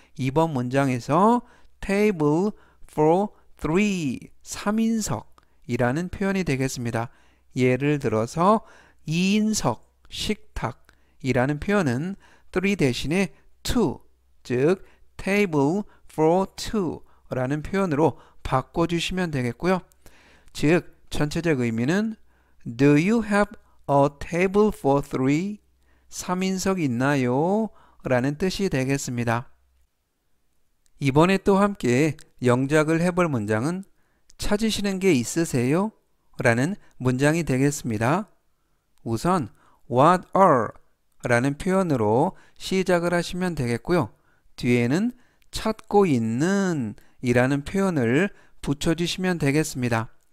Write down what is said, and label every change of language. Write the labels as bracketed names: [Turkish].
[Korean] 이번 문장에서 [English] table for three [Korean] 3인석이라는 표현이 되겠습니다. 예를 들어서 2인석 식탁이라는 표현은 3 대신에 2 즉 [English] table for two [Korean] 라는 표현으로 바꿔주시면 되겠고요. 즉 전체적 의미는 [English] Do you have a table for three? [Korean] 3인석 있나요? 라는 뜻이 되겠습니다. 이번에 또 함께 영작을 해볼 문장은 찾으시는 게 있으세요? 라는 문장이 되겠습니다. 우선 [English] What are? [Korean] 라는 표현으로 시작을 하시면 되겠고요. 뒤에는 찾고 있는 이라는 표현을 붙여주시면 되겠습니다.